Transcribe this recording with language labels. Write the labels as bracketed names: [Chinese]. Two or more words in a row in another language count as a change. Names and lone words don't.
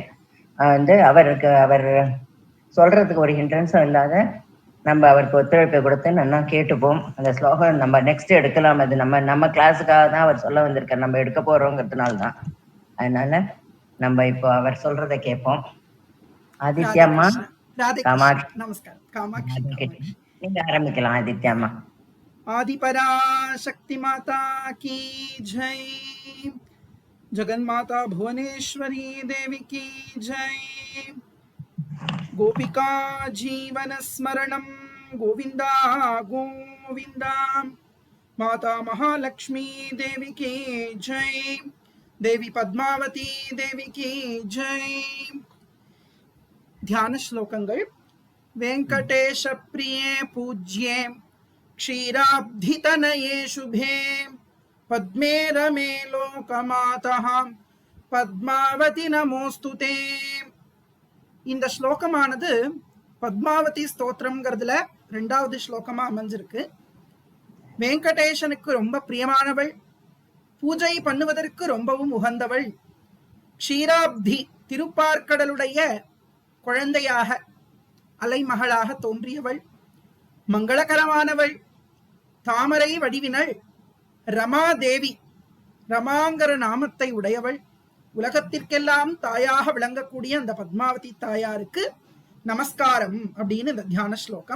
[Tamil] அவர் சொல்றதுக்கு ஒரு ஹிண்ட்ரன்ஸும் இல்லாத நம்ம அவருக்கு ஒத்துழைப்பை கொடுத்து நல்லா கேட்டுப்போம். அந்த ஸ்லோகம் நம்ம நெக்ஸ்ட் எடுக்கலாம். அது நம்ம கிளாஸுக்காக தான் அவர் சொல்ல வந்திருக்கார், நம்ம எடுக்க போறோங்கிறதுனால தான். அதனால நம்ம இப்போ அவர் சொல்றதை கேட்போம். ஆதித்யம்மா, காமாட்சி, நமஸ்காரம். காமாட்சி நீங்க ஆரம்பிக்கலாம். ஆதித்யம்மா. [Hindi] आदिपराशक्ति माता की जय, जगन्माता भुवनेश्वरी देवी की जय, [Sanskrit] गोपिका जीवन स्मरणं [Hindi] गोविंदा गोविंदा, माता महालक्ष्मी देवी की जय, देवी पद्मावती देवी की जय. [Tamil] தியான ஸ்லோகங்கள். [Sanskrit] वेंकटेश प्रिये पूज्ये क्षीराब्धितनये शुभे पद्मे रमे लोकमातः पद्मावती நமோஸ்துதே. [Tamil] இந்த ஸ்லோகமானது பத்மாவதி ஸ்தோத்திரம்ங்கிறதுல 2வது ஸ்லோகமா அமைஞ்சிருக்கு. வெங்கடேசனுக்கு ரொம்ப பிரியமானவள், பூஜை பண்ணுவதற்கு ரொம்பவும் உகந்தவள், க்ஷீராப்தி திருப்பார்க்கடலுடைய குழந்தையாக அலைமகளாக தோன்றியவள், மங்களகரமானவள், தாமரை வடிவினள், ரமாதேவி, ரமாங்கிற நாமத்தை உடையவள், உலகத்திற்கெல்லாம் தாயாக விளங்கக்கூடிய அந்த பத்மாவதி தாயாருக்கு நமஸ்காரம் அப்படின்னு இந்த தியான ஸ்லோகம்.